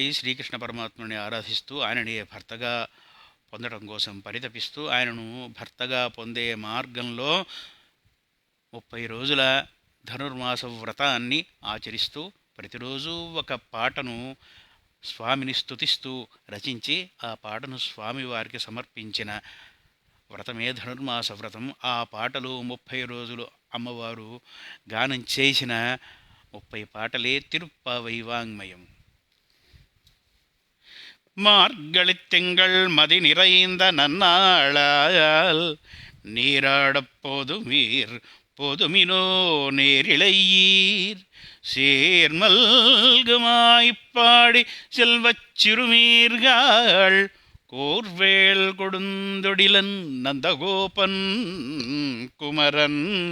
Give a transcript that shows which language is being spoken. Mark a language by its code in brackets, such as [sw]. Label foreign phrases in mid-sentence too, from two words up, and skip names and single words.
[te] శ్రీకృష్ణ పరమాత్ముని ఆరాధిస్తూ ఆయనని భర్తగా పొందడం కోసం పరితపిస్తూ ఆయనను భర్తగా పొందే మార్గంలో 30 రోజుల ధనుర్మాస వ్రతాన్ని ఆచరిస్తూ ప్రతిరోజు ఒక పాటను స్వామిని స్తుతిస్తూ రచించి ఆ పాటను స్వామివారికి సమర్పించిన వ్రతమే ధనుర్మాస వ్రతం. ఆ పాటలు 30 రోజులు అమ్మవారు గానం చేసిన 30 పాటలే తిరుప్పావై వాంగ్మయం. [ta] மார்கழித்திங்கள் மதி நிறைந்த நன்னாளால் நீராடப்போது வீர் பொதுமினோ நேரிழையீர் சேர்மல்குமாய்ப்பாடி செல்வச் சிறுமீர்கள் கோர்வேள் கொடுந்தொடிலன் நந்தகோபன் குமரன்